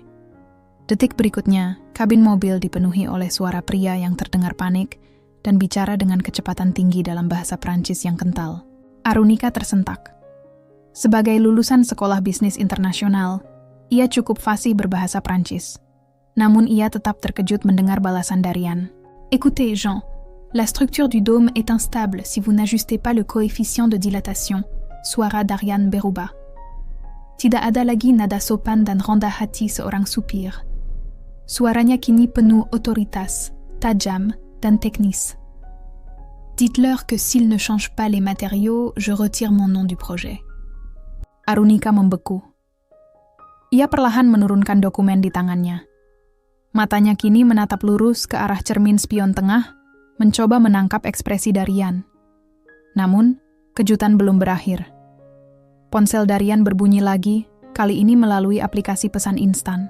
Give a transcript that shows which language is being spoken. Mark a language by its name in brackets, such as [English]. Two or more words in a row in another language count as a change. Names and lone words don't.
[Indonesian] Detik berikutnya, kabin mobil dipenuhi oleh suara pria yang terdengar panik dan bicara dengan kecepatan tinggi dalam bahasa Prancis yang kental. Arunika tersentak. Sebagai lulusan sekolah bisnis internasional, ia cukup fasih berbahasa Prancis. Namun ia tetap terkejut mendengar balasan Darian. [French] "Écoutez, Jean, la structure du dôme est instable si vous n'ajustez pas le coefficient de dilatation," [Indonesian] suara Darian berubah. "Tidak ada lagi nada sopan dan rendah hati seorang supir. Suaranya kini penuh otoritas, tajam, dan teknis. [French] Dites-leur que s'ils ne changent pas les matériaux, je retire mon nom du projet." [Indonesian] Arunika membeku. Ia perlahan menurunkan dokumen di tangannya. Matanya kini menatap lurus ke arah cermin spion tengah, mencoba menangkap ekspresi Darian. Namun, kejutan belum berakhir. Ponsel Darian berbunyi lagi, kali ini melalui aplikasi pesan instan.